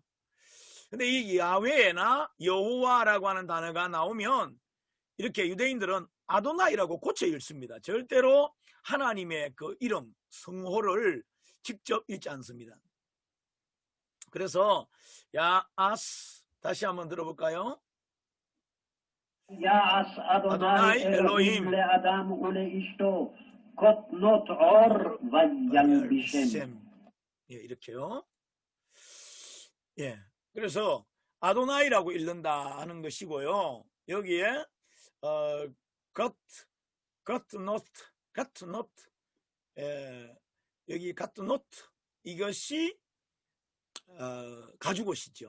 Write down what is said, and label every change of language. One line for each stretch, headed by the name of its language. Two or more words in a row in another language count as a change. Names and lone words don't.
Korean: 근데 이 야훼나 여호와라고 하는 단어가 나오면 이렇게 유대인들은 아도나이라고 고쳐 읽습니다. 절대로 하나님의 그 이름, 성호를 직접 읽지 않습니다. 그래서 야아스, 다시 한번 들어볼까요?
Hebrew: יעש אדוני אלוהים לאדם ולאשתו כותנות עור וילבישם.
Korean: 이렇게요. 그래서 아도나이라고 읽는다 하는 것이고요. 여기에 여기 갓노트, 이것이 가죽옷이죠.